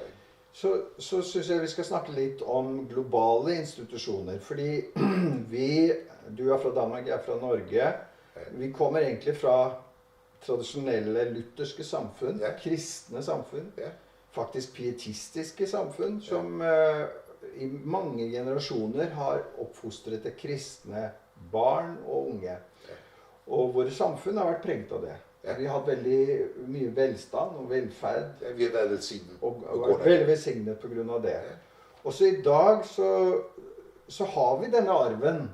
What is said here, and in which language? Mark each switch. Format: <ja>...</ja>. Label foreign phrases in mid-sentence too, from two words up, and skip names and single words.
<da>Så synes jeg, vi skal snakke lidt om globale institutioner, fordi du er fra Danmark, jeg er fra Norge. Vi kommer egentlig fra traditionelle lutherske samfund, kristne samfund.</da> <no>faktisk pietistiske samfunn som i mange generasjoner har oppfostret til kristne barn og unge. Og våre samfunn har vært preget av det. Ja. Vi har hatt veldig mye velstand og velferd.</no> <da>Ja, vi har været velsignet.</da> <no>Og vært veldig velsignet på grunn av det. Også i dag så har vi denne arven.</no>